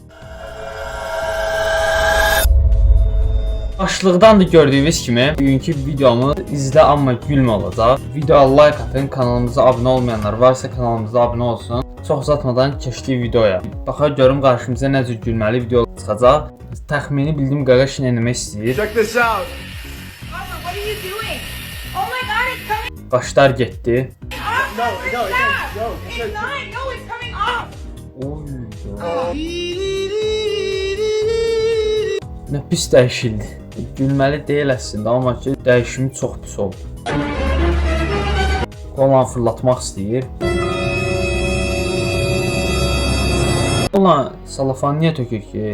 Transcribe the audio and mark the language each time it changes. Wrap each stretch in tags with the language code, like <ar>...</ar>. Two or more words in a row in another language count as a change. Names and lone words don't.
<az>Başlıqdan da gördüyünüz kimi bugünkü videomu izlə amma gülmə olacaq. Videoya like atın, kanalımıza abunə olmayanlar varsa kanalımıza abunə olsun. Çox uzatmadan keçdik videoya. Baxaq görüm qarşımıza nə cür gülməli video çıxacaq. Təxmini bildiyim qaqaş nə etmək istəyir.</az> <en>Check this out. Papa, what are you doing? Oh my god, it's coming</en> <az>Qaşlar getdi.</az> <en>off! No, It's no, it not. ain't. No, It's it's not. No, it's coming off.</en> <az>Nə pis dəyişildi. Gülməli deyil əslində, amma ki dəyişimi çox pis oldu. Qolan fırlatmaq istəyir. Qolan salafan niyə tökür ki?</az>